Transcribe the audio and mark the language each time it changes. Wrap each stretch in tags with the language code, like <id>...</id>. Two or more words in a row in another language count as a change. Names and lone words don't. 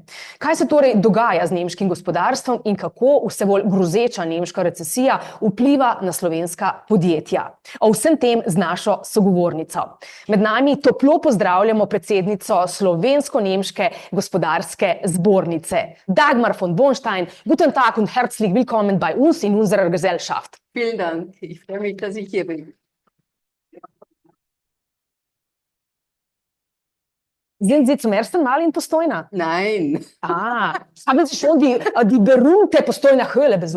<sl>Kaj se torej dogaja z nemškim gospodarstvom in kako vse bolj grozeča nemška recesija vpliva na slovenska podjetja? O vsem tem z našo sogovornico. Med nami toplo pozdravljamo predsednico Slovensko-nemške gospodarske zbornice, Dagmar von Bohnstein.</sl> <de>Guten Tag und herzlich willkommen bei uns in unserer Gesellschaft. Vielen Dank. Ich freue mich, dass ich hier bin. Sind Sie zum ersten Mal in Postojna? Nein. Haben Sie schon die berühmte Postojner Höhle besucht?</de>